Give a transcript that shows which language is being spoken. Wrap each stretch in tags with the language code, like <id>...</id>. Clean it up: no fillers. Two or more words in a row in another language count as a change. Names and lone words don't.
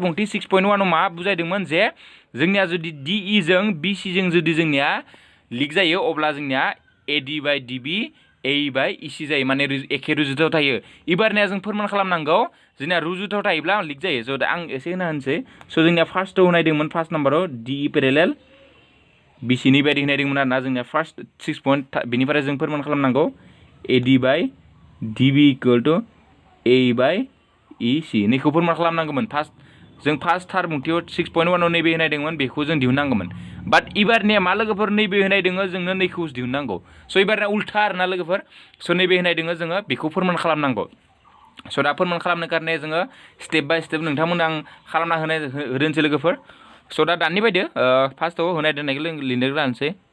<brx>बुंथि 6.1 आव मा बुजायदोंमोन जे जोंनिया जुदि DE जों BC जों जुदि जोंनिया लिक जायो अब्ला जोंनिया</brx> <en>AD by DB AE by EC</en> <brx>जायो माने एखे रुजुथायाव थायो एबारनिया जों फोरमान खालामनांगौ जोंनिया रुजुथायाव थायोब्ला लिक जायो स' दा आं एसे होना होनसै स' जोंनिया फार्स्टआव होनायदोंमोन फार्स्ट नाम्बाराव DE पेरेलेल BC नि बायदि होनायदोंमोन आरोना जोंनिया फार्स्ट 6 पइन्ट बेनिफ्राय जों फोरमान खालामनांगौ</brx> <en>AD by DB equal to AE by EC</en> <brx>नैखौ फोरमान खालामनांगौमोन जों फार्स्ट थार बुंथियाव 6.1 आव नैबे होनायदोंमोन बेखौ जों दिहुननांगौमोन बाट एबारनिया मा लोगोफोर नैबे होनाय दोङो जोंनो नैखौ दिहुननांगौ स' एबारनिया उल्था आरोना लोगोफोर स' नैबे होनाय दोङो जोङो बेखौ फोरमान खालामनांगौ स' दा फोरमान खालामनो कारने जोङो</brx> <en>step by step</en> <brx>नोंथांमोन आं खालामना होदोंसै लोगोफोर स' दा दानि बायदि फार्स्टआव होनाय दोननायखौ लिरनो लानोसै</brx>